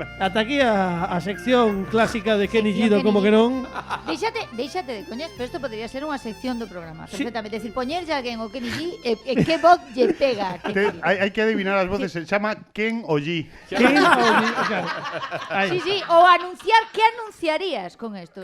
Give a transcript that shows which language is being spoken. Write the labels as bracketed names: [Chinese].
[Galician] Ata aquí a sección clásica de Kenny G, do como que non. Deixate de coñas, pero isto podría ser unha sección do programa. Sí. Perfectamente. Decir, poñerlle a alguén o Kenny G e que voz lle pega a Kenny G. [Spanish] Hay que adivinar las voces. Se llama Ken o G. [Galician] Ken claro. Aí. Sí, o anunciar, que anunciarías con esto?